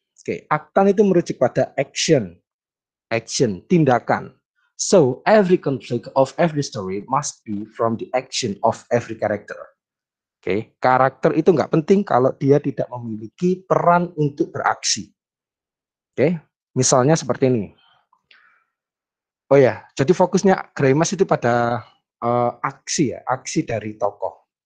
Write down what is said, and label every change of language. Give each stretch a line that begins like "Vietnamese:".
Indonesian: Oke, aktan itu merujuk pada action, tindakan.
English: So every conflict of every story must be from the action of every character.
Indonesian: Oke, karakter itu nggak penting kalau dia tidak memiliki peran untuk beraksi. Oke, misalnya seperti ini. Oh ya, jadi fokusnya Greimas itu pada aksi ya, aksi dari tokoh.